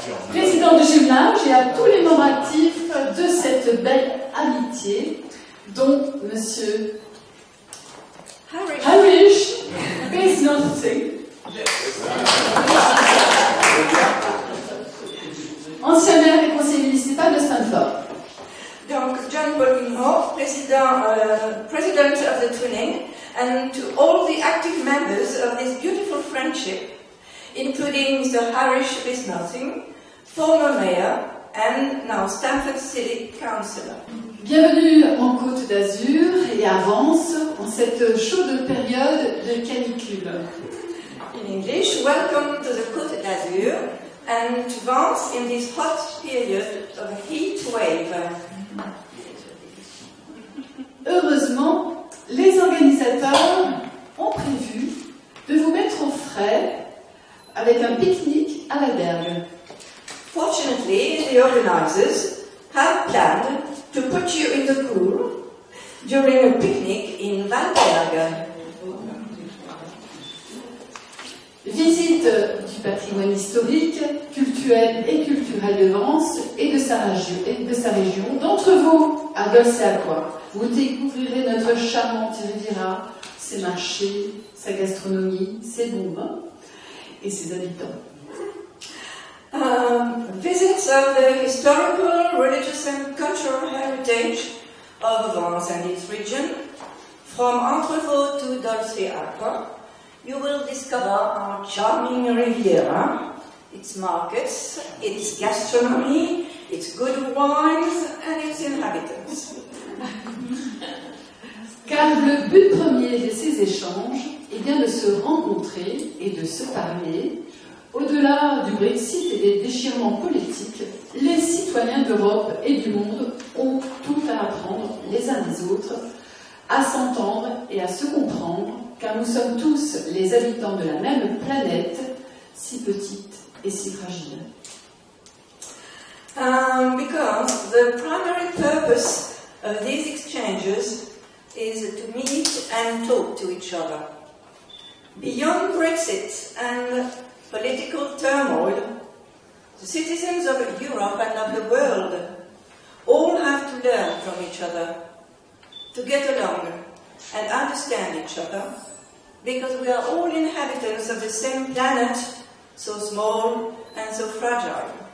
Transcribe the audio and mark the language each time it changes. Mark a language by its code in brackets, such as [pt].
[fr] Président du jumelage et à tous les membres actifs de cette belle amitié, dont Monsieur Harish Bisnothing, ancien maire et conseiller municipal de Stanford. [en] Donc, John Polkinghorne, President of the Twinning, and to all the active members of this beautiful friendship, including Mr. Harish Bisnothing, former mayor, and now Stanford City Councillor. [fr] Bienvenue en Côte d'Azur et avance en cette chaude période de canicule. [en] In English, welcome to the Côte d'Azur, and to Vence in this hot period of heat wave. [fr] Heureusement, les organisateurs ont prévu de vous mettre au frais avec un pique-nique à l'albergue. [en] Fortunately, the organizers have planned to put you in the cool during a picnic in Valberg. [fr] Visite du patrimoine historique, culturel et culturel de Vence et de sa région. D'entre vous, à Golse-à-Quoi, vous découvrirez notre charmante Riviera, ses marchés, sa gastronomie, ses bons vins et ses habitants. [en] Visits of the historical, religious and cultural heritage of Vence and its region, from Entrevaux to Golse-à-Quoi. You will discover our charming Riviera, its markets, its gastronomy, its good wines and its inhabitants. [fr] Car le but premier de ces échanges est bien de se rencontrer et de se parler. Au-delà du Brexit et des déchirements politiques, les citoyens d'Europe et du monde ont tout à apprendre les uns des autres, à s'entendre et à se comprendre, car nous sommes tous les habitants de la même planète, si petite et si fragile. [en] Because the primary purpose of these exchanges is to meet and talk to each other. Beyond Brexit and political turmoil, the citizens of Europe and of the world all have to learn from each other, to get along and understand each other, because we are all inhabitants of the same planet, so small and so fragile.